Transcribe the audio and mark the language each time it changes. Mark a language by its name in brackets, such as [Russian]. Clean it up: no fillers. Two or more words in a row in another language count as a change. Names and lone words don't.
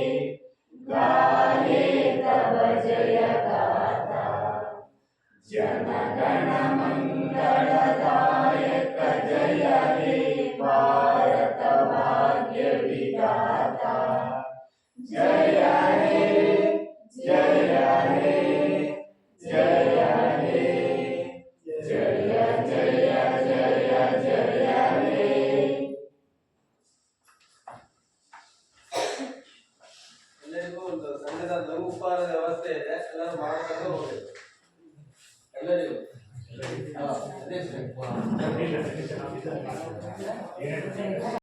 [Bangla] গাহে তব জয় গাথা জনগণ মঙ্গলদায়ক জয় হে ভারত ভাগ্য বিধাতা জয় হে জয় হে জয় হে জয় জয় জয় জয় হে [Kannada] ಎಲ್ಲರಿಗೂ ಒಂದು ಸಣ್ಣದ ಲಘು ಉಪಹಾರದ ವ್ಯವಸ್ಥೆ ಇದೆ, ಎಲ್ಲರೂ ಮಾಡ್ಕೊಂಡು ಹೋಗ್ಬೇಕು. ಎಲ್ಲರಿಗೂ ಅದೇ ಸರಿ.